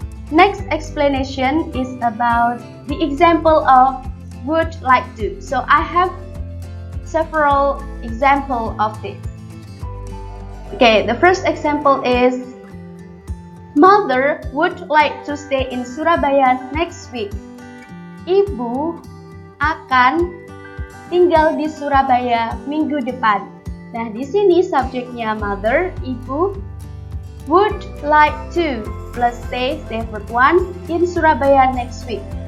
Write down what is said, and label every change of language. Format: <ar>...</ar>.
<en>Next explanation is about the example of would like to. So I have several examples of this. Okay, the first example is Mother would like to stay in Surabaya next week.</en> <id>Ibu akan tinggal di Surabaya minggu depan. Nah, di sini subjeknya mother, ibu,</id> <en>would like to plus stay verb one in Surabaya next week.</en>